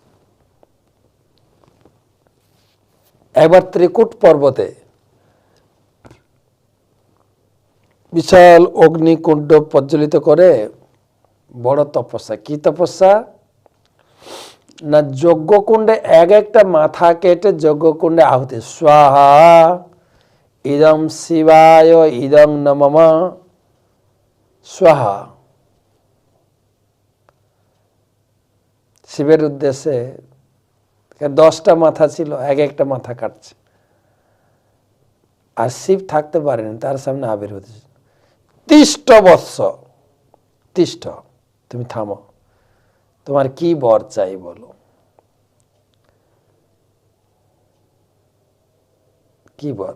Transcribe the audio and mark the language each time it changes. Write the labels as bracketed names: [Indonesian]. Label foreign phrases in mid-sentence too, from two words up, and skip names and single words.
[Bangla] একবার ত্রিকুট পর্বতে বিশাল অগ্নিকুণ্ড প্রজ্বলিত করে বড় তপস্যা। কি তপস্যা? না যজ্ঞকুণ্ডে এক একটা মাথা কেটে যজ্ঞকুণ্ডে আহুতি, [Sanskrit] স্বাহা ইদং শিবায় ইদং নমঃ স্বাহা, [Bangla] শিবের উদ্দেশ্যে। 10টা মাথা ছিল, এক একটা মাথা কাটছে। আর শিব থাকতে পারেনি, তার সামনে আবির্ভূত, [Sanskrit] তিষ্ঠ বৎস, [Bangla] তিষ্ঠ, তুমি থামো, তোমার কি বর চাই বলো, কি বর?